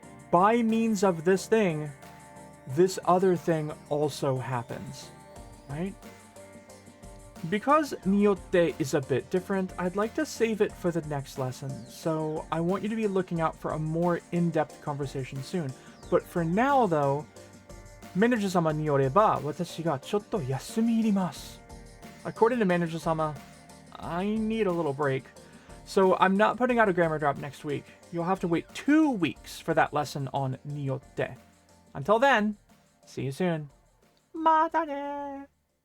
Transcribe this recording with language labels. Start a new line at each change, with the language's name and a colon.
English: By means of this thing, this other thing also happens, right? Because niyotte is a bit different, I'd like to save it for the next lesson, so I want you to be looking out for a more in-depth conversation soon.
Japanese: But for now, though, メネージャー様によれば、私がちょっと休み入ります。
English: According to Manager Sama, I need a little break. So I'm not putting out a grammar drop next week. You'll have to wait 2 weeks for that lesson on niyotte. Until then, see you soon.
Japanese: またね